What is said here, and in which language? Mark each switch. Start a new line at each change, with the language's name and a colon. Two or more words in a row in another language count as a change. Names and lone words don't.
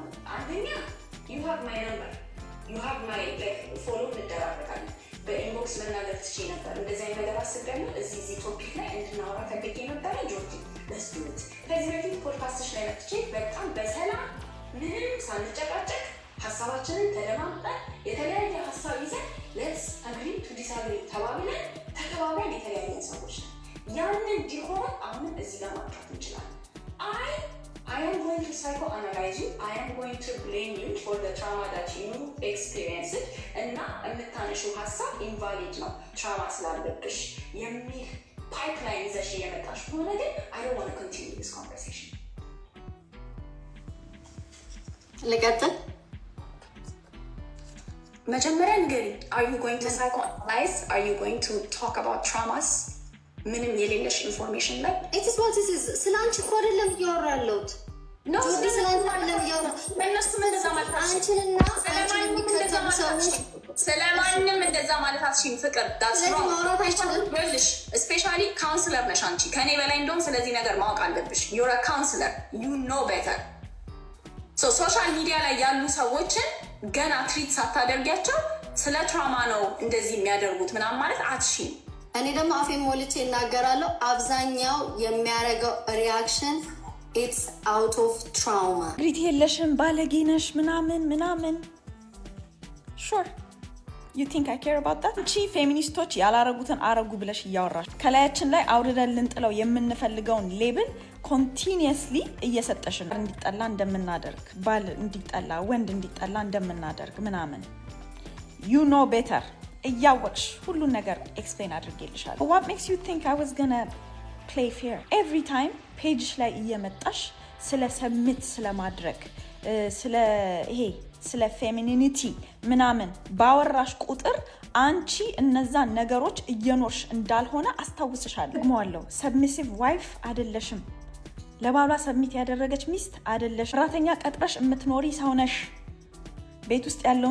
Amharic: አንደኛ
English: you have my number, you have my follow
Amharic: እንደራረጋለን። በኢንቦክስ መናገር ትችይ ነበር። እንደዚህ አይነት ነገር አስቤያለሁ፣ እዚህ ቶፒክ ላይ እንድናወራ ፈልጌ ነበረ ጆርጂ ለስዱት። ከዚህ በፊት ፖድካስትሽ ላይ መጥቼ በጣም በሰላም ምንም ሳንጨቃጨቅ ሀሳባችንን ተደማምጠን የተለያየ ሀሳብ ይዘን
English: let's agree to disagree
Amharic: ተባብለን ተከባብረን የተለያየን ሰዎች ነው። ያንን እንዲሆን አሁንም እዚህ ጋር ማጥራት እንችላለን።
English: I am going to psychoanalyze you. I am going to blame you for the trauma that you experienced.
Amharic: እና የምታነሺው ሀሳብ ኢንቫሊድ ነው ትራውማ ስላለብሽ የሚል ፓይፕላይን ይዘሽ እየመጣሽ ከሆነ ግን
English: I don't want to continue this conversation.
Amharic: ልቀጥል? መጀመሪያ ንገሪኝ.
English: Are you going to psychoanalyze? Are you going to talk about traumas?
Amharic: ምንም የሌለሽ ኢንፎርሜሽን ላይ
English: it is what it is።
Amharic: ስላንቺ እኮ አይደለም እያወራ ያለሁት ነው። ስለዚህ አይደለም እያወራ እነሱም እንደዛ ማለት አንቺንና አንቺን የሚከተሉ ሰዎች ስለማንም እንደዛ ማለት አትሽኝ። ፍቅር ማውራት አይችልም ብልሽ ስፔሻሊ ካውንስለር ነሽ አንቺ ከኔ በላይ እንደውም ስለዚህ ነገር ማወቅ አለብሽ።
English: you're a counselor, you know better.
Amharic: so
English: social media
Amharic: ላይ ያሉ ሰዎችን ገና ትሪት ሳታደርጊያቸው ስለ ትራውማ ነው እንደዚህ የሚያደርጉት ምናምን ማለት አትሽኝ። እኔ ደግሞ አፌን ሞልቼ እናገራለሁ። አብዛኛው የሚያደርገው ሪአክሽን
English: it's out of trauma።
Amharic: ግሪት የለሽም ባለጌ ነሽ ምናምን
English: sure you think I care about that።
Amharic: እቺ ፌሚኒስቶች ያላረጉትን አረጉ ብለሽ እያወራሽ ከላያችን ላይ አውርደን ልንጥለው የምንፈልገውን
English: label continuously
Amharic: እየሰጠሽን እንዲጠላ እንደምናደርግ ባል እንዲጠላ ወንድ እንዲጠላ እንደምናደርግ ምናምን
English: you know better
Amharic: እያወቅሽ ሁሉን ነገር ኤክስፕሌን አድርጌልሻለሁ።
English: what makes you think I was gonna play fair? every time
Amharic: ፔጅሽ ላይ እየመጣሽ ስለ ሰብሚት ስለማድረግ ስለ ፌሚኒኒቲ ምናምን ባወራሽ ቁጥር አንቺ እነዛን ነገሮች እየኖርሽ እንዳልሆነ አስታውስሻለሁ። ደግሞዋለሁ፣ ሰብሚሲቭ ዋይፍ አይደለሽም። ለባሏ ሰብሚት ያደረገች ሚስት አይደለሽ። ሰራተኛ ቀጥረሽ የምትኖሪ ሰው ነሽ። ቤት ውስጥ ያለውን